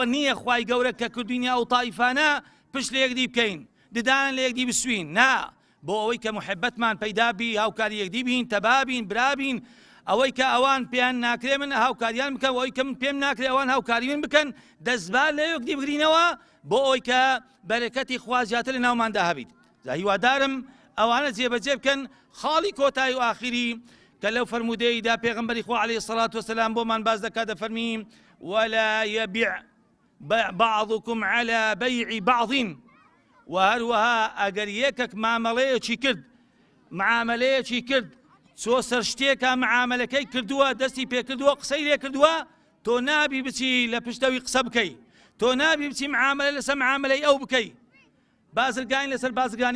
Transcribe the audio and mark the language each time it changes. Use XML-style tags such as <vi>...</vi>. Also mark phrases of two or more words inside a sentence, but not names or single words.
<ckb>نییە خوای گەورە کە کردوینە ئەو تایفانە پشت لە یەکدی بکەین ددان لە یەکدی بسوین نا بۆ ئەوەی کە محبەتمان پەیدا بی هاوکاری یەکدی بین تەبابین برابین ئەوەی کە ئەوان پێیان ناکرێ من هاوکاریان بکەم ئەوەی کە من پێم ناکرێ ئەوان هاوکاری من بکەن دەستبال لە یەکدی بگرینەوە بۆ ئەوەی کە بەرەکەتی خوا زیاتر لە ناوماندا هەبیت هیوادارم ئەوانە جێبەجێ بکەن خاڵی کۆتایی و ئاخری کە لەو فەرمودەیەدا پێغەمبەری خوا</ckb> <ar>عەلەیهی سەڵات وەسەلام</ar> <ckb>بۆمان باز دەکات دەفەرمیم</ckb> <ar>ولا يبيع بعضكم على بيع بعض</ar> <ckb>و هەروەها ئەگەر یەکێک معاملەیەکی کرد چۆ سەر شتێکە معاملەکەی کردووە دەستی پێکردووە قسەی لێ کردووە تۆ نابی بچی لە پشتەوی قسە بکەی تۆ نابی بچی معاملە لەسەر معاملەی ئەو بکەی بازرگانی لەسەر بازرگانی</ckb>